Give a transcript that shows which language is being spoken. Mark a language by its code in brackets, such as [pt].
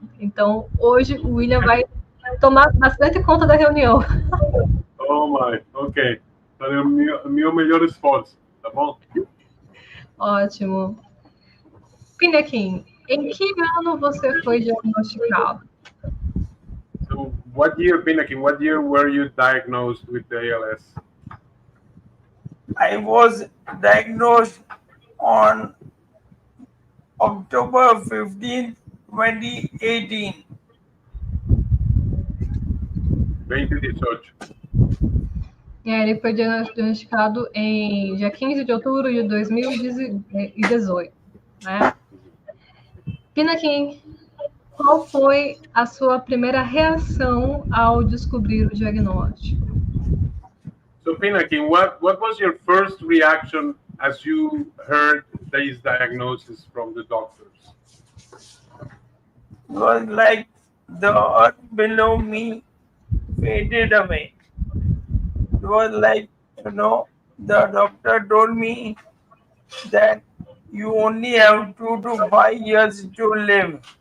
[pt] Então, hoje o William vai tomar bastante conta da reunião. [en] Oh, my, ok. [pt] Então é o meu melhor esforço, tá bom? Ótimo. PINAKIN, em que ano você foi diagnosticado? [en] So, what year, PINAKIN, what year were you diagnosed with the ALS? I was diagnosed on October 15th, 2018. 2018. [pt] Ele foi diagnosticado em dia 15 de outubro de 2018, né? PINAKIN, qual foi a sua primeira reação ao descobrir o diagnóstico? [en] So, PINAKIN, what was your first reaction as you heard this diagnosis from the doctors? It was like the earth below me faded away. It was like, the doctor told me that you only have 2 to 5 years to live.